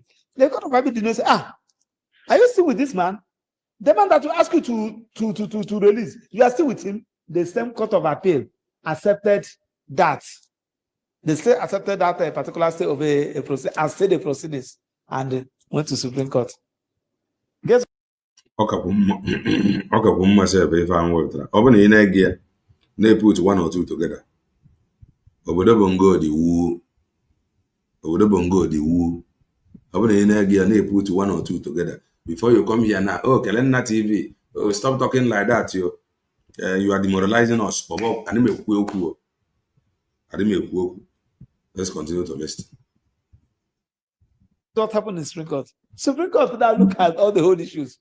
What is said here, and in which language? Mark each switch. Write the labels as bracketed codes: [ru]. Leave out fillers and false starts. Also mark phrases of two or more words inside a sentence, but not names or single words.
[en] The Court of Appeal did not say, are you still with this man? The man that will ask you to release, you are still with him. The same Court of Appeal accepted that. They still accepted that a particular state of a process, and stayed the proceedings, and went to Supreme Court. Guess [ig] ọ kapụ mmasị ebe ife ahụ wepụtara. Ọ bụ na ị na-ege ya na- [en] put one or two together. [ig] Obodo Bongo dị wu. Obodo Bongo dị wu. Ọ bụ na ị na-ege ya na- [en] put one or two together. Before you come here now, Kelenna TV, stop talking like that, you are demoralizing us. Let's continue to listen. what happened in Supreme Court. Supreme Court now look at all the whole issues.